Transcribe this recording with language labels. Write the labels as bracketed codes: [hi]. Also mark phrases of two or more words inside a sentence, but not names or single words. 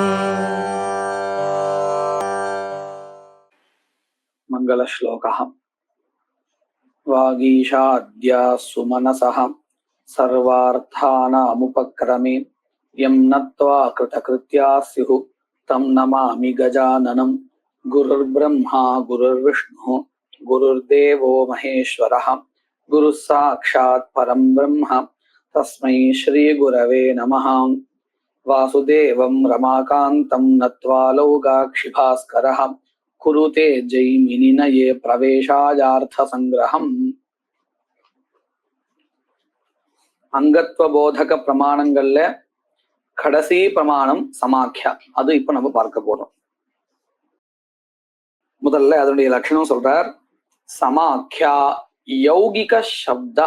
[sa] मङ्गलश्लोकः वागीशाद्या सुमनसः सर्वार्थानामुपक्रमे यं नत्वा कृतकृत्या स्युः तं नमामि गजाननं गुरुर्ब्रह्मा गुरुर्विष्णुः गुरुर्देवो महेश्वरः गुरुः साक्षात् परं ब्रह्म तस्मै श्रीगुरवे नमः। वासुदेवं रमाकान्तं नत्वा लौगाक्षिभास्करः कुरुते जैमिनिनये प्रवेशायार्थसंग्रहम्। [ta] அங்கத்வ போதக பிரமாணங்கள்ல கடைசி பிரமாணம் சமாக்கியா. அது இப்ப நம்ம பார்க்க போறோம். முதல்ல அதனுடைய லட்சணம் சொல்றார். [sa] समाख्या यौगिक शब्दः.